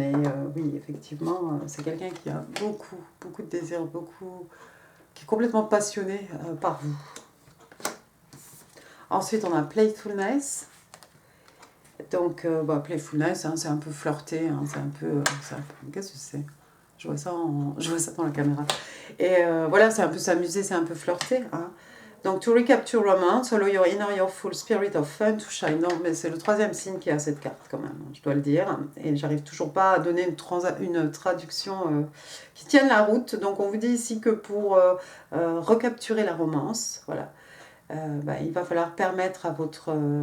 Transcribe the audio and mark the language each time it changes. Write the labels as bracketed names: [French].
[French] Et oui, effectivement, c'est quelqu'un qui a beaucoup de désir, qui est complètement passionné par vous. Ensuite, on a playfulness. Donc, playfulness, hein, c'est un peu flirté, hein, c'est un peu qu'est-ce que c'est? Je vois ça dans la caméra. Et voilà, c'est un peu s'amuser, c'est un peu flirter. Hein. [English] Donc, to recapture romance, allow your inner, your full spirit of fun to shine. [French] Non, mais c'est le 3e signe qui a cette carte quand même, je dois le dire. Et j'arrive toujours pas à donner une traduction qui tienne la route. Donc, on vous dit ici que pour recapturer la romance, voilà, il va falloir permettre à votre